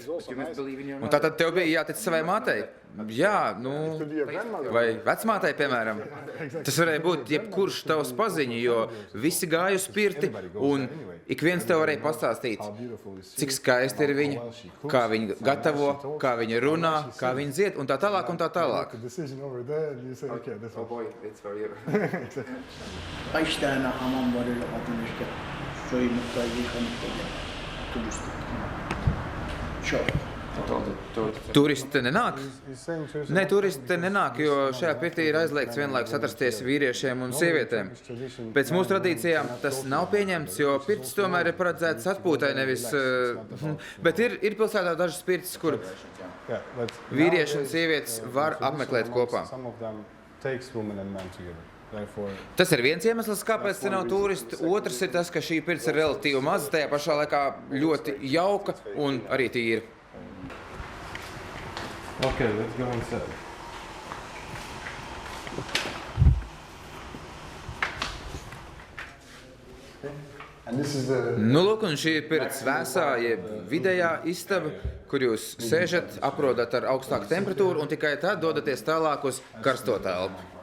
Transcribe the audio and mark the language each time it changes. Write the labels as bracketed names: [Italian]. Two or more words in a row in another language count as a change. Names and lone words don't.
[Latvian] Un tātad tev bija jātic savai mātei. Jā, nu, vai vecmātei, piemēram. Tas varēja būt jebkurš tavs paziņa, jo visi gāja uz pirti un ik viens tev varēja pastāstīt, cik skaisti ir viņa, kā viņa gatavo, kā viņa runā, kā viņa dzied un tā tālāk un tā tālāk. [Turkish] Kaç tane hamam var öyle adını işte soyunlukta yıkanıp da turistik. Çok. [Latvian] Turisti te nenāk? Nē, turisti te nenāk, jo šajā pirtī ir aizliegts vienlaikus atrasties vīriešiem un sievietēm. Pēc mūsu tradīcijām tas nav pieņemts, jo pirtis tomēr ir paredzēts atpūtai, nevis... Bet ir pilsētā dažas pirtis, kur vīrieši un sievietes var apmeklēt kopā. Tas ir viens iemesls, kāpēc te nav turisti. Otrs ir tas, ka šī pirts ir relatīvi maza, tajā pašā laikā ļoti jauka un arī tīra. [English] Okay, let's go inside. [Latvian] Nu, lūk, un šī ir pirts vēsā, jeb vidējā istaba, kur jūs sēžat, aprodat ar augstāku temperatūru un tikai tad dodaties tālāk uz karsto telpu.